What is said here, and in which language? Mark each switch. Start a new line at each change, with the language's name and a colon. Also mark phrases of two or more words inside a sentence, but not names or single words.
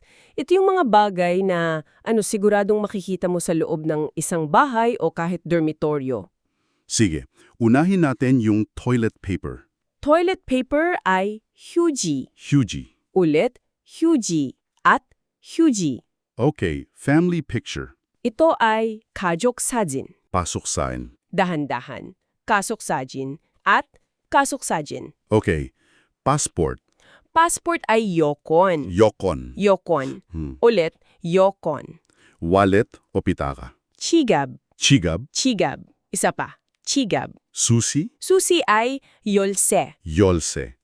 Filipino: Ito yung mga bagay na siguradong makikita mo sa loob ng isang bahay o kahit dormitoryo. Sige, unahin natin yung
English: toilet paper. Toilet paper
Filipino: ay 휴지. Hugie. Ulit, 휴지. At 휴지. Okay,
English: family picture.
Filipino: Ito ay
Korean: 가족 사진.
Filipino: Pasok sign. Dahan-dahan.
Korean: 가족 사진. At 가족 사진.
Filipino: Okay, passport. Passport ay yokon. Yokon. Yokon. Ulit, yokon. Wallet o pitaka. Chigab. Chigab. Chigab. Isa pa. Chigab. Susi. Susi ay yolse. Yolse.